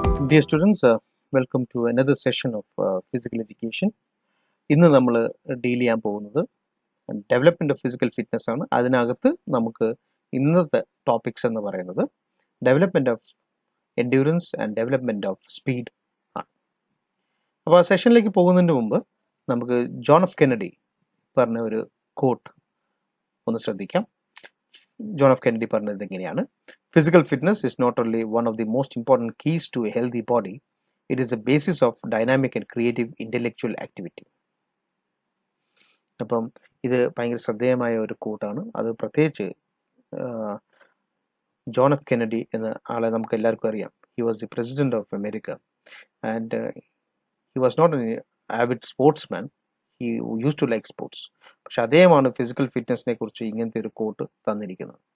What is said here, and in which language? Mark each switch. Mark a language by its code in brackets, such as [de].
[en] Dear students, welcome to another session of physical education. [ml] ഇന്ന് നമ്മൾ deal ചെയ്യാൻ പോകുന്നത് ഡെവലപ്മെൻറ്റ് ഓഫ് ഫിസിക്കൽ ഫിറ്റ്നസ് ആണ്. അതിനകത്ത് നമുക്ക് ഇന്നത്തെ ടോപ്പിക്സ് എന്ന് പറയുന്നത് development of endurance and development of speed ആണ്. അപ്പോൾ ആ സെഷനിലേക്ക് പോകുന്നതിന് മുമ്പ് നമുക്ക് ജോൺ എഫ് കെന്നഡി പറഞ്ഞ ഒരു കോട്ട് ഒന്ന് ശ്രദ്ധിക്കാം. ജോൺ എഫ് കെന്നഡി പറഞ്ഞത് എങ്ങനെയാണ്? [en] Physical fitness is not only one of the most important keys to a healthy body, it is the basis of dynamic and creative intellectual activity. [ml] അപ്പം ഇത് ഭയങ്കര ശ്രദ്ധേയമായ ഒരു കോട്ടാണ്. അത് പ്രത്യേകിച്ച് ജോൺ എഫ് കെന്നഡി എന്ന ആളെ നമുക്ക് എല്ലാവർക്കും അറിയാം. [en] He was the president of America and he was not an avid sportsman. He use to like sports. [ml] പക്ഷെ അദ്ദേഹമാണ് ഫിസിക്കൽ ഫിറ്റ്നസിനെ കുറിച്ച് ഇങ്ങനത്തെ ഒരു കോട്ട് തന്നിരിക്കുന്നത്.